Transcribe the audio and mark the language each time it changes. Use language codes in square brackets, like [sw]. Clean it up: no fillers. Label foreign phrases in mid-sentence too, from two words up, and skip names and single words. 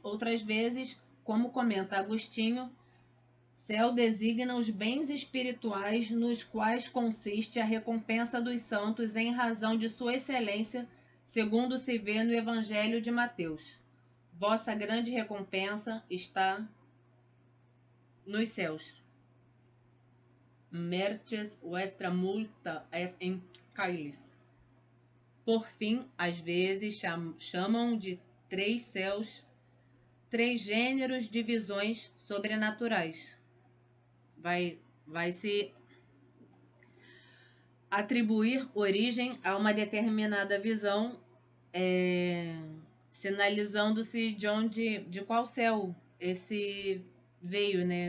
[pt] Outras vezes, como comenta Agostinho, céu designa os bens espirituais nos quais consiste a recompensa dos santos em razão de sua excelência, segundo se vê no Evangelho de Mateus. Vossa grande recompensa está nos céus. [la] Merces vuestra multa es en caelis. [pt] Por fim, às vezes chamam de 3 céus, 3 gêneros de visões sobrenaturais. Vai se atribuir origem a uma determinada visão, sinalizando-se de qual céu esse veio, né?